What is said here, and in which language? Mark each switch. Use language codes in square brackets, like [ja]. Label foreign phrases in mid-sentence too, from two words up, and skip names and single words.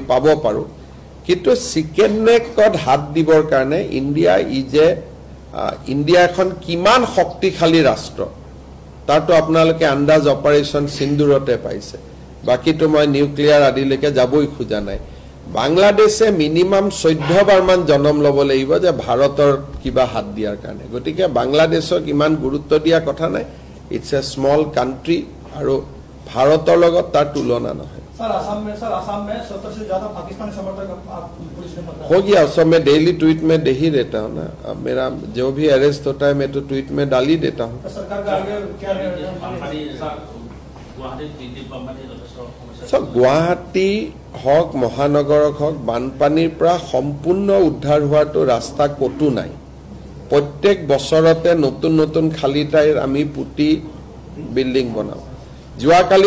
[as] পাব পাৰো কিন্তু [en] chicken neckত [as] হাত দিবৰ কাৰণে ইণ্ডিয়া এখন কিমান শক্তিশালী ৰাষ্ট্ৰ তাতো আপোনালোকে আন্দাজ অপাৰেশন সিন্দুৰতে পাইছে বাকিটো মই নিউক্লিয়াৰ আদিলৈকে যাবই খোজা নাই বাংলাদেশে মিনিমাম 14 বাৰ মান জনম লব লাগিব যে ভাৰতৰ কিবা হাত দিয়াৰ কাৰণে গতিকে বাংলাদেশক ইমান গুৰুত্ব দিয়া কথা নাই [en] it's a small country [as] আৰু ভাৰতৰ লগত তাৰ তুলনা নহয় [hi] सर असम में 70 से ज्यादा पाकिस्तानी समर्थक पुलिस ने पकड़ा हो गया सब मैं [en] daily tweet [hi] में दे ही देता हूँ ना अब मेरा जो भी अरेस्ट होता है मैं तो ट्वीट में डाल ही देता हूँ सरकार का आगे क्या [as] গুৱাহাটী হওক মহানগৰক হওক বানপানীৰ পৰা সম্পূৰ্ণ উদ্ধাৰ হোৱাটো ৰাস্তা কতো নাই প্ৰত্যেক বছৰতে নতুন নতুন খালী ঠাইৰ আমি পুতি বিল্ডিং বনাওঁ যোৱাকালি